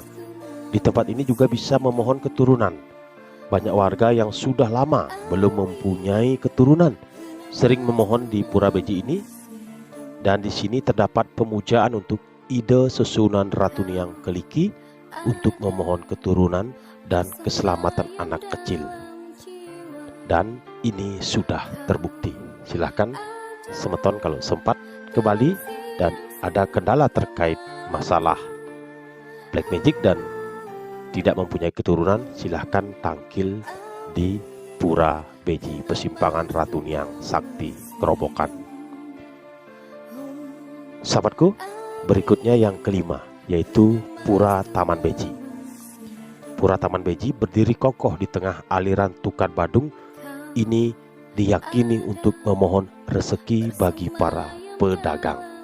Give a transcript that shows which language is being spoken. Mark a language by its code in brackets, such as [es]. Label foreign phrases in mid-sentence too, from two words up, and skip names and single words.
[id] Di tempat ini juga bisa memohon keturunan. Banyak warga yang sudah lama belum mempunyai keturunan sering memohon di Pura Beji ini, dan di sini terdapat pemujaan untuk ide Sesunan Ratu Niang Keliki untuk memohon keturunan dan keselamatan anak kecil. Dan ini sudah terbukti. Silahkan semeton kalau sempat ke Bali dan ada kendala terkait masalah [en] black magic [id] dan tidak mempunyai keturunan, silahkan tangkil di Pura Beji, Persimpangan Ratu Niang Sakti, Kerobokan. Sahabatku, berikutnya yang kelima, yaitu Pura Taman Beji. Pura Taman Beji berdiri kokoh di tengah aliran Tukat Badung. Ini diyakini untuk memohon rezeki bagi para pedagang.